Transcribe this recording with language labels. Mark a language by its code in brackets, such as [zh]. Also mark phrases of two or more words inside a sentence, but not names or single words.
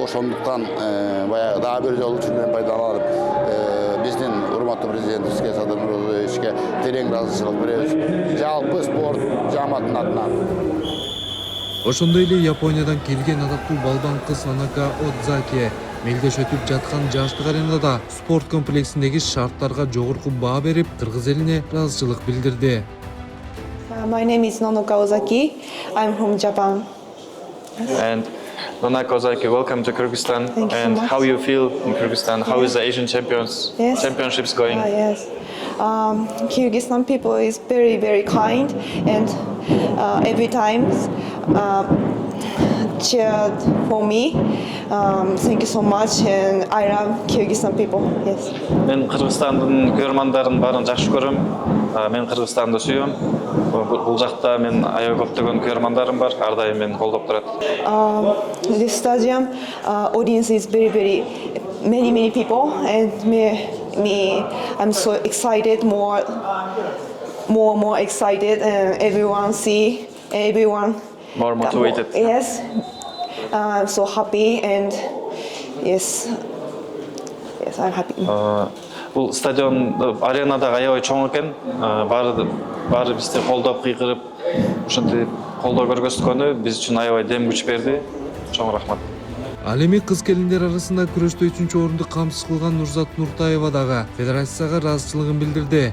[ky] Ошондуктан баягы дагы бир жолу ушундан пайдаланып биздин урматтуу президентибизге Садыр Нуркожоевичке терең ыраазычылык беребиз. Жалпы спорт жамаатынын атынан. Ошондой эле Япониядан келген адаттуу балбан кыз Анака Одзаки мелдеш өтүп жаткан жаштык аренада спорт комплексиндеги шарттарга жогорку баа берип, кыргыз элине ыраазычылык билдирди. [en] My name is Nanoka Ozaki. I'm from Japan. And Nanoka Ozaki, welcome to Kyrgyzstan. Thank you and so much. how you feel in Kyrgyzstan? How is the Asian Championships going? Yes. Kyrgyzstan people is very, very kind and every time cheered for me. Thank you so much and I love Kyrgyzstan people. Yes. [ky] Мен Кыргызстандын күйөрмандарын баарын жакшы көрөм. Мен Кыргызстанды сүйөм. Бул жакта мен аябай көптөгөн күйөрмандарым бар. Ар дайым мени колдоп турат. [en] This stadium audience is very many people and me I'm so excited, more excited, and everyone More motivated. Yes, I'm so happy and yes I'm happy. [ky] Бул стадион аренада аябай чоң экен. Баары бизди колдоп кыйкырып, ушинтип колдоо көргөзгөнү биз үчүн аябай дем күч берди. Чоң рахмат. Ал эми кыз келиндер арасында күрөштө 3-чү орунду камсыз кылган Нурзат Нуртаева дагы федерацияга ыраазычылыгын билдирди.